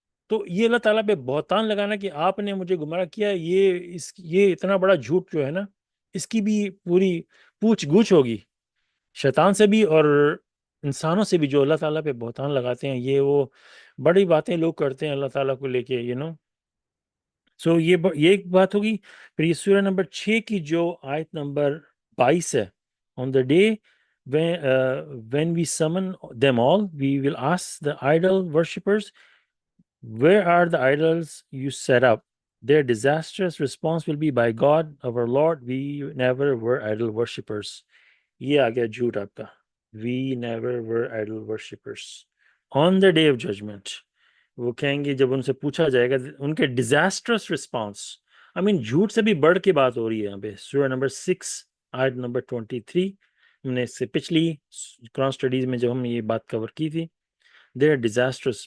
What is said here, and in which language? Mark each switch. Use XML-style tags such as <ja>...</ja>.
<ur>تو یہ اللہ تعالیٰ پہ بہتان لگانا کہ آپ نے مجھے گمراہ کیا، یہ اتنا بڑا جھوٹ جو ہے نا، اس کی بھی پوری پوچھ گچھ ہوگی شیطان سے بھی اور انسانوں سے بھی جو اللہ تعالیٰ پہ بہتان لگاتے ہیں. یہ وہ بڑی باتیں لوگ کرتے ہیں اللہ تعالیٰ کو لے کے سو یہ ایک بات ہوگی. پھر یہ سورہ نمبر 6 کی جو آیت نمبر 22 ہے،</ur> <en>on the day when we summon them all we will ask the idol worshippers where are the idols you set up. Their disastrous response will be, by God, our Lord, we never were idol worshippers.</en> <ur>یہ آ گیا جھوٹ آپ کا.</ur> <en>We never were idol worshippers. On the day of judgment,</en> <ur>وہ کہیں گے جب ان سے پوچھا جائے گا ان کے ڈیزاسٹرس رسپانس. جھوٹ سے بھی بڑھ کے بات ہو رہی ہے یہاں پہ. سورہ نمبر 6 آیت نمبر 23. ہم نے اس سے پچھلی قرآن اسٹڈیز میں جب ہم یہ بات کور کی تھی.</ur> <en>Their disastrous.</en>